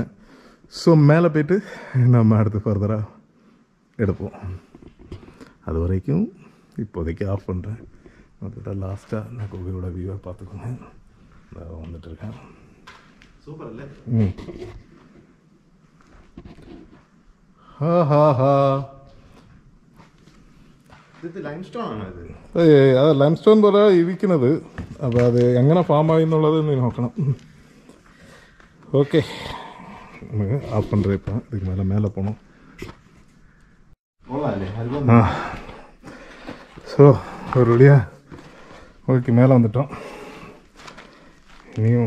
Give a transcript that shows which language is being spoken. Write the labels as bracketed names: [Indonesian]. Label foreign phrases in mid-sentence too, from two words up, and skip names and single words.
[Tamil] ஸோ மேலே போய்ட்டு நம்ம அடுத்து ஃபர்தராக எடுப்போம். அது வரைக்கும் இப்போதைக்கு ஆஃப் பண்ணுறேன். வந்துட்டு லாஸ்ட்டாக நான் கோவிலோட வியூவை பார்த்துக்கோங்க. நான் வந்துட்டு இருக்கேன். சூப்பர் இல்லை? ஹா ஹா ஹா. [Malayalam] ഇത് ലൈംസ്റ്റോൺ ആണോ ഇത്? അത് ലൈംസ്റ്റോൺ പോലെ ഇരിക്കുന്നത്. അപ്പോൾ അത് എങ്ങനെ ഫാം ആയി എന്നുള്ളത് നീ നോക്കണം. ഓക്കെ, നമുക്ക് [Tamil] ஆஃப் பண்ணுறேன். இப்போ இதுக்கு மேலே போகணும். ஆ, ஸோ ஒரு வழியாக ஓகே மேலே வந்துட்டோம். இனியும்